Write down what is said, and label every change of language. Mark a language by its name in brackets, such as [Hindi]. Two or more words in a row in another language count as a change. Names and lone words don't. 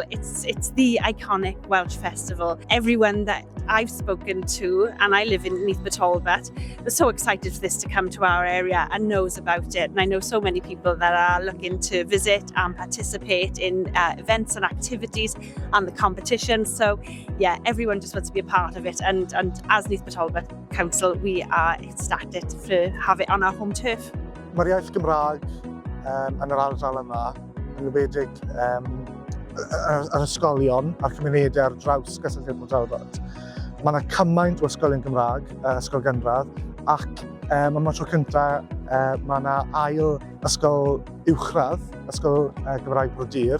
[English] It's the iconic Welsh festival. Everyone that I've spoken to, and I live in Neath, Talbot, are so excited for this to come to our area and knows about it. And I know so many people that are looking to visit and participate in events and activities and the competition. So yeah, everyone just wants to be a part of it. And as Neath Talbot Council, we are ecstatic to have it on our home turf. [Welsh] Mae'r iaith Gymraeg yn yr ardal yma yn enwedig yr ysgolion a'r cymunedau ar draws gysylltiedig Talbot. Mae yna cymaint o ysgolion Gymraeg, ysgol gynradd, ac am y tro cyntaf mae yna ail ysgol uwchradd, ysgol Gymraeg Brodyr.